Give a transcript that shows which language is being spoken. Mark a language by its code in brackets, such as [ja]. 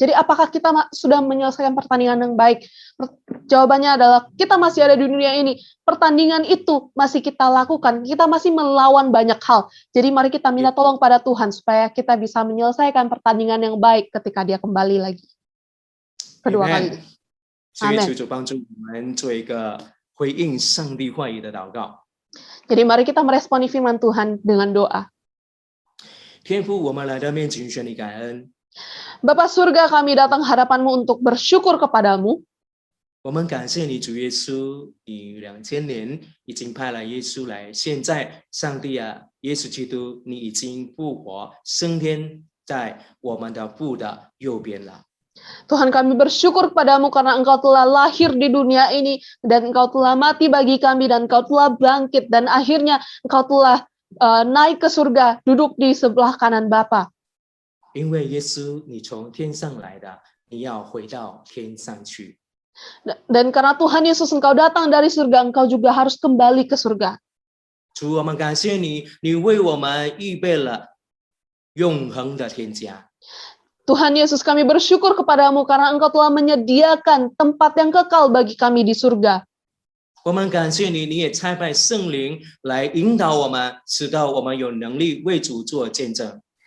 [id] Jadi apakah kita sudah menyelesaikan pertandingan yang baik? Jawabannya adalah kita masih ada di dunia ini. Pertandingan itu masih kita lakukan. Kita masih melawan banyak hal. Jadi mari kita minta tolong pada Tuhan supaya kita bisa menyelesaikan pertandingan yang baik ketika Dia kembali lagi. Kedua kali. [zh] 所以求主帮助我们做一个回应上帝话语的祷告。 [id] Jadi mari kita meresponi firman Tuhan dengan doa. [zh] 天父，我们来到面前向你感恩。 [id] Bapa surga, kami datang hadapan-Mu untuk bersyukur kepadamu. [zh] 我们感谢你，主耶稣，你2000年已经派了耶稣来，现在上帝啊，耶稣基督，你已经复活升天在我们的父的右边了。 [id] Tuhan, kami bersyukur kepadamu karena Engkau telah lahir di dunia ini dan Engkau telah mati bagi kami dan Engkau telah bangkit dan akhirnya Engkau telah naik ke surga, duduk di sebelah kanan Bapa. [zh] 因为耶稣你从天上来的，你要回到天上去。 [id] Dan karena Tuhan Yesus Engkau datang dari surga, Engkau juga harus kembali ke surga. [zh] 主，我们感谢你，你为我们预备了永恒的天家。 [id] Tuhan Yesus, kami bersyukur kepadamu karena Engkau telah menyediakan tempat yang kekal bagi kami di surga. [zh] 我们感谢你，你也差派圣灵来引导我们，使到我们有能力为主做见证。